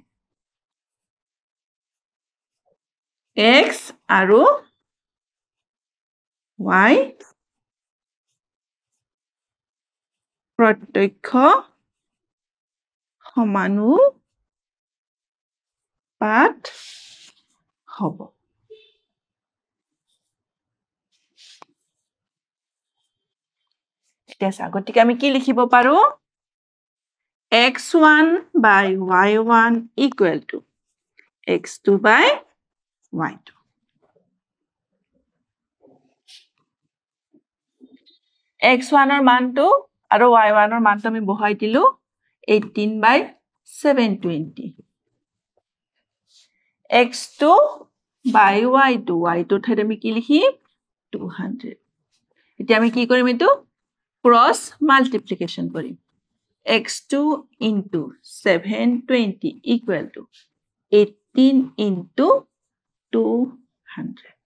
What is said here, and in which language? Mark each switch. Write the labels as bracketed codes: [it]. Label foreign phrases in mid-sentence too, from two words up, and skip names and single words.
[as] x আৰু y প্ৰত্যক্ষ সমানুপাত হ'ব গতিকে আমি কি লিখিব পাৰো [en] x1 by y1 equal to x2 by y2 [as] x1 ৰ মানটো আৰু y1 ৰ মানটো আমি বহাই দিলো 18 by 720 [en] x2 by y2 [as] ঠাইত আমি কি লিখিম 200 এতিয়া আমি কি কৰিম এটো [en] cross multiplication [as] কৰিম [en] x2 into 720 equal to 18 into 200